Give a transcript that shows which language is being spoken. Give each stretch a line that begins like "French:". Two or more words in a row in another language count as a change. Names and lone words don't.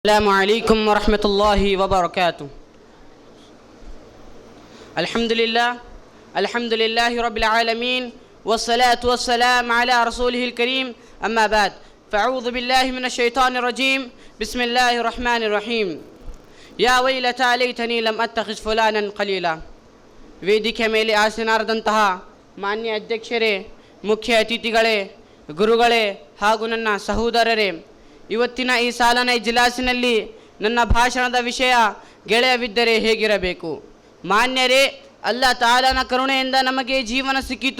Arabic: السلام عليكم ورحمة الله وبركاته. الحمد لله رب العالمين والصلاة والسلام على رسوله الكريم أما بعد فأعوذ بالله من الشيطان الرجيم بسم الله الرحمن الرحيم يا ويلتى ليتني لم أتخذ فلانا قليلا.
Kannada: ವೇದಿಕೆ ಮೇಲೆ ಆಸೀನರಾದಂತಹ ಮಾನ್ಯ ಅಧ್ಯಕ್ಷರೇ, ಮುಖ್ಯ ಅತಿಥಿಗಳೇ, ಗುರುಗಳೇ ಹಾಗೂ ನನ್ನ ಸಹೋದರರೇ, ಇವತ್ತಿನ ಈ ಸಾಲನ ಇಜ್ಲಾಸಿನಲ್ಲಿ ನನ್ನ ಭಾಷಣದ ವಿಷಯ ಗೆಳೆಯವಿದ್ದರೆ ಹೇಗಿರಬೇಕು. ಮಾನ್ಯರೇ, ಅಲ್ಲಾಹ್ ತಾಲನ ಕರುಣೆಯಿಂದ ನಮಗೆ ಜೀವನ ಸಿಕ್ಕಿತು.